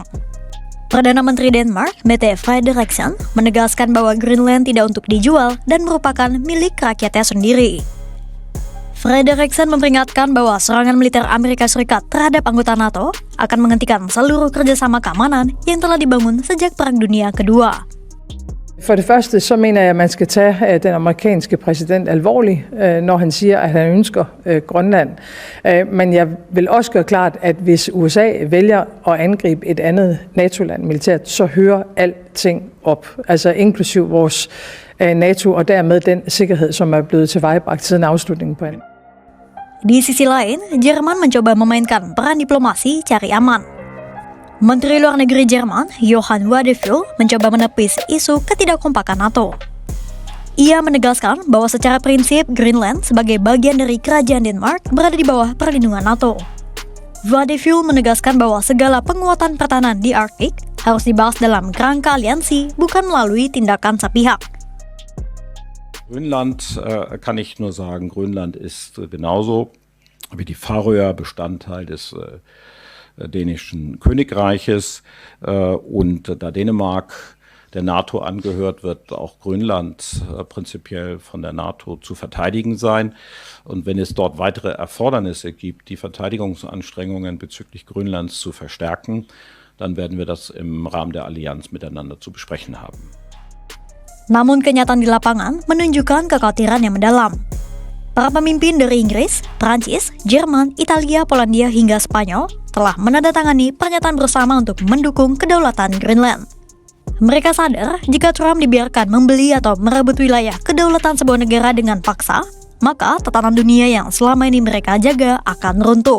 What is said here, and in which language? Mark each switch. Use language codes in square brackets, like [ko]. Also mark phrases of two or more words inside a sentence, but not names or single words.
[id] Perdana Menteri Denmark, Mette Frederiksen, menegaskan bahwa Greenland tidak untuk dijual dan merupakan milik rakyatnya sendiri. Frederiksen memperingatkan bahwa serangan militer Amerika Serikat terhadap anggota NATO akan menghentikan seluruh kerjasama keamanan yang telah dibangun sejak Perang Dunia Kedua. [da] For det første, så mener jeg, at man skal tage den amerikanske præsident alvorligt, når han siger, at han ønsker Grønland. Men jeg vil også gøre klart, at hvis USA vælger at angribe et andet NATO-land militært, så hører alting op, altså inklusiv vores NATO og dermed den sikkerhed, som er blevet tilvejebragt siden afslutningen på den. [id] Di sisi lain, Jerman mencoba memainkan peran diplomasi cari aman. Menteri Luar Negeri Jerman, Johann Wadephul, mencoba menepis isu ketidakkompakan NATO. Ia menegaskan bahwa secara prinsip Greenland sebagai bagian dari kerajaan Denmark berada di bawah perlindungan NATO. Wadephul menegaskan bahwa segala penguatan pertahanan di Arktik harus dibahas dalam kerangka aliansi, bukan melalui tindakan sepihak. [de] Grönland kann ich nur sagen, Grönland ist genauso wie die Färöer Bestandteil des dänischen Königreiches und da Dänemark der NATO angehört, wird auch Grönland prinzipiell von der NATO zu verteidigen sein. Und wenn es dort weitere Erfordernisse gibt, die Verteidigungsanstrengungen bezüglich Grönlands zu verstärken, dann werden wir das im Rahmen der Allianz miteinander zu besprechen haben. [id] Namun kenyataan di lapangan menunjukkan kekhawatiran yang mendalam. Para pemimpin dari Inggris, Prancis, Jerman, Italia, Polandia hingga Spanyol telah menandatangani pernyataan bersama untuk mendukung kedaulatan Greenland. Mereka sadar jika Trump dibiarkan membeli atau merebut wilayah kedaulatan sebuah negara dengan paksa, maka tatanan dunia yang selama ini mereka jaga akan runtuh.